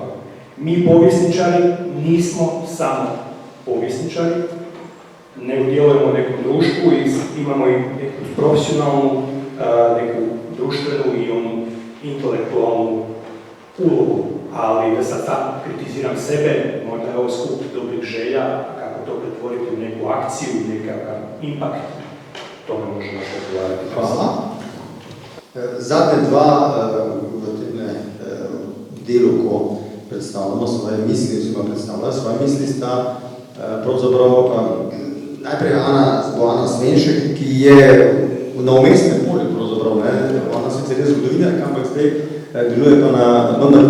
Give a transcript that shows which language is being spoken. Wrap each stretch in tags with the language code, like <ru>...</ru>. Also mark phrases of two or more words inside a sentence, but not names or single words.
<hr>Mi povjesničari nismo samo povjesničari, ne udjelujemo u nekom društvu i imamo i neku profesionalnu, neku društvenu i onu intelektualnu ulogu. Ali da sad tam kritiziram sebe, možda je ovo skup dobrih želja, kako to pretvoriti u neku akciju, nekakav impact, to ne možemo razgovarati. Hvala.</hr> <sl>Zadnje dva v tem delu, ko predstavljamo svoje misli, oziroma predstavljajo svoje misli, sta pravzaprav najprej Ana Svenšek, ki je na umestnem polju, pravzaprav, ne, ona sicer je zgodovinarka, ampak zdaj deluje pa na</sl>